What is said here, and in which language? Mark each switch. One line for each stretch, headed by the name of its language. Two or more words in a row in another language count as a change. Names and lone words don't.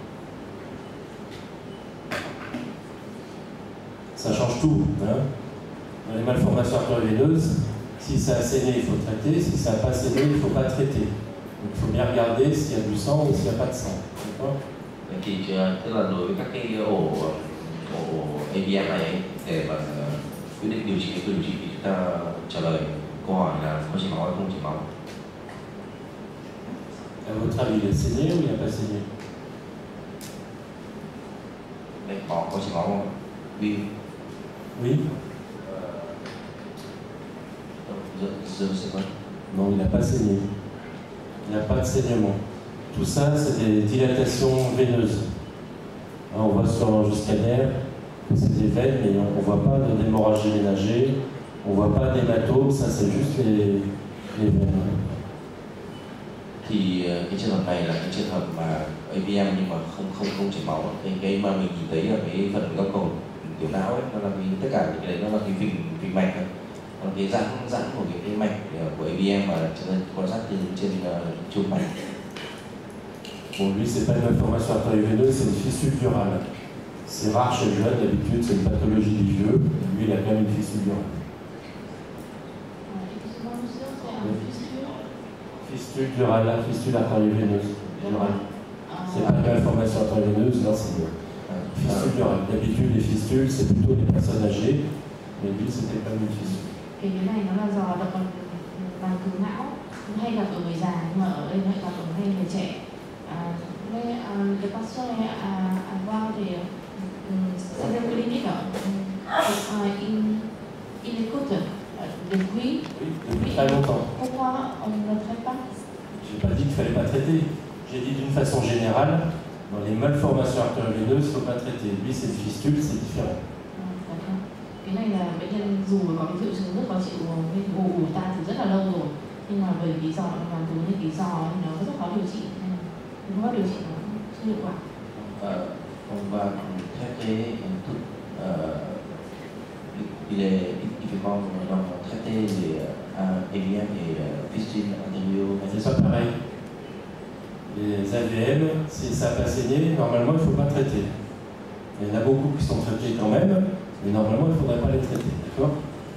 French: Ça change tout. Hein? Dans les malformations artério-veineuses, si ça a saigné, il faut traiter. Si ça n'a pas saigné, il ne faut pas traiter. Donc il faut bien regarder s'il y a du sang ou s'il n'y a pas de sang. D'accord?
Vietnamese: Thì tức là đối với các cái ổ AVM này để mà quyết định điều trị thì chúng ta trả lời câu hỏi là có chảy máu hay không chảy máu.
French: À votre avis, il a saigné ou il n'a pas saigné?
Vietnamese: Đây, có chảy máu không?
French: Oui. Oui. Je ne sais pas. Non, il n'a pas saigné. Il n'y a pas de saignement. Tout ça, c'est des dilatations veineuses. Hein, on voit sur l'ange scanner que c'est des veines, mais on ne voit pas d'hémorragie ménagée, on ne voit pas d'hématome, ça c'est juste les veines.
Vietnamese: Thì cái trường hợp này là cái trường hợp mà AVM nhưng mà không chảy máu. Cái mà mình nhìn thấy là cái phần góc cầu tiểu não ấy, nó là cái, tất cả những cái đấy nó là cái phình mạch thôi. Còn cái giãn của cái mạch của AVM mà chúng ta quan sát từ trên chụp mạch.
French: Bon, lui, c'est pas une malformation artério-veineuse, c'est une fissure durale. C'est rare chez le jeune, d'habitude, c'est une pathologie du vieux. Lui, il a quand même une fissure durale. Fistule durale, la fistule artério-veineuse. Durale. C'est pas une malformation artério-veineuse, non, c'est une fistule durale. D'habitude, les fistules, c'est plutôt les personnes âgées, mais lui, c'était pas une fistule.
Vietnamese: Cái này nó là do động mạch máu não, hay gặp ở người già nhưng mà ở đây lại gặp ở người trẻ.
French: Le patient avoir c'est-à-dire que limite il écoute depuis très longtemps. Pourquoi on ne le traite pas? J'ai pas dit qu'il fallait pas traiter. J'ai dit d'une façon générale, dans les malformations artério-veineuses, il ne faut pas traiter. Lui, c'est une fistule, c'est différent.
Vietnamese: Cái này là bệnh nhân dù có cái triệu chứng rất khó chịu ù tai từ rất là lâu rồi, nhưng mà bởi lý do mà từ những lý do nó rất khó điều trị, không có điều trị nó chưa hiệu quả. Và theo cái hình thức IFICOM
French: donc traiter les AVM et fistule artério. C'est pas pareil. Les AVM, si ça n'a pas saigné, normalement il ne faut pas traiter. Il y en a beaucoup qui sont traités quand même, mais normalement il ne faudrait pas les traiter.